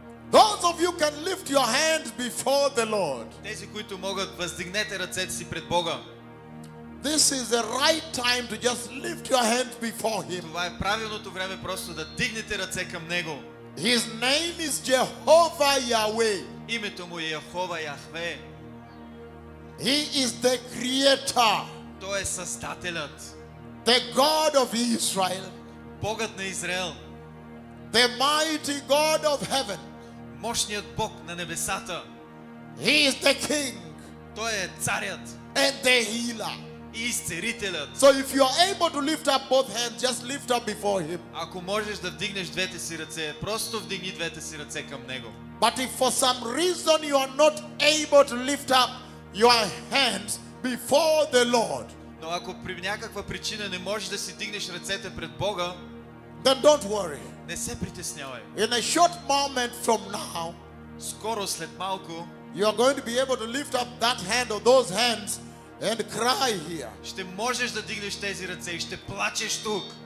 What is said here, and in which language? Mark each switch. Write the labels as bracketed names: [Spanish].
[English] Those of you can lift your hands before the Lord. [Bulgarian] Тези, които могат, въздигнете ръцете си пред Бога. [English] This is the right time to just lift your hands before Him. [Bulgarian] Това е правилното време просто да дигнете ръце към Него. [English] His name is Jehovah Yahweh. [Bulgarian] Името му е Яхова Яхве. [English] He is the creator, [Bulgarian] Той е Създателят, [English] the God of Israel, [Bulgarian] Богът на Израел, [English] the mighty God of heaven. [Bulgarian] мощният Бог на небесата. [English] He is the King [Bulgarian] Той е царят [English] and the healer. [Bulgarian] и изцерителят. [English] So if you are able to lift up both hands, just lift up before Him. [Bulgarian] Ако можеш да вдигнеш двете си ръце, просто вдигни двете си ръце към Него. [English] But if for some reason you are not able to lift up your hands before the Lord, [Bulgarian] Но ако при някаква причина не можеш да си дигнеш ръцете пред Бога, [English] then don't worry. [Bulgarian] не се притеснявай. [English] In a short moment from now, [Bulgarian] Скоро след малко [English] you are going to be able to lift up that hand or those hands and cry here. [Bulgarian] ще можеш да дигнеш тези ръце и ще плачеш тук.